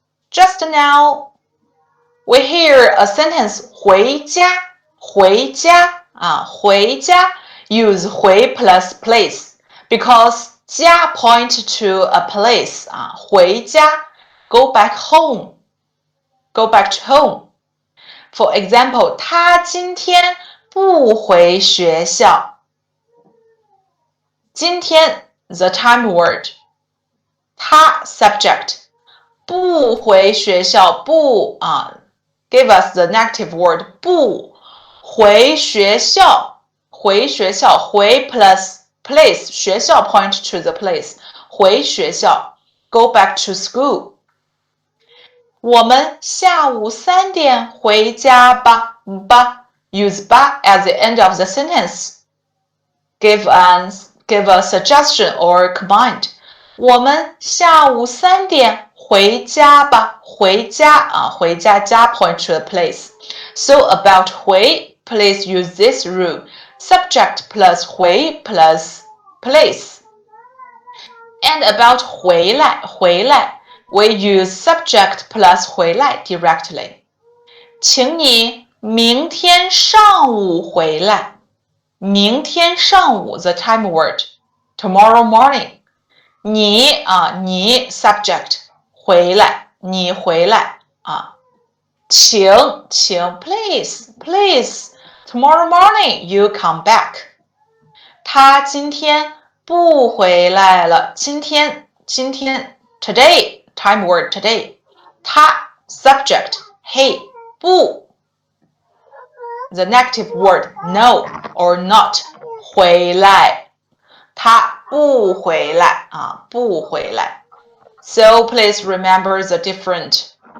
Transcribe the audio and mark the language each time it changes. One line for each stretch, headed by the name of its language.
English: Just now, we hear a sentence
Chinese: 回家回家回家
English: use 回 plus place because 家 point to a place 回家 go back home. Go back to home. For example,
Chinese: 他今天不回学校。
English: 今天 the time word. 他 subject.
Chinese: 不回学校不
English: give us the negative word
Chinese: 不回学校回 plus place 学校
English: point to the place
Chinese: 回学校
English: go back to school.
Chinese: 我们下午3点回家吧
English: use 吧 at the end of the sentence. Give a suggestion or command.
Chinese: 我们下午3点回家吧回家回家家 point to the place.
English: So about 回 please use this rule. Subject plus 回 plus place. And about 回来 we use subject plus 回来 directly.
Chinese: 请你明天上午回来。
English: 明天上午 the time word. Tomorrow morning. 你subject
Chinese: 回来你回来请
English: please tomorrow morning you come back.
Chinese: 他今天不回来了今天
English: today time word today. 他 subject he 不 the negative word no or not
Chinese: 回来他不回来不回来
English: So please remember the different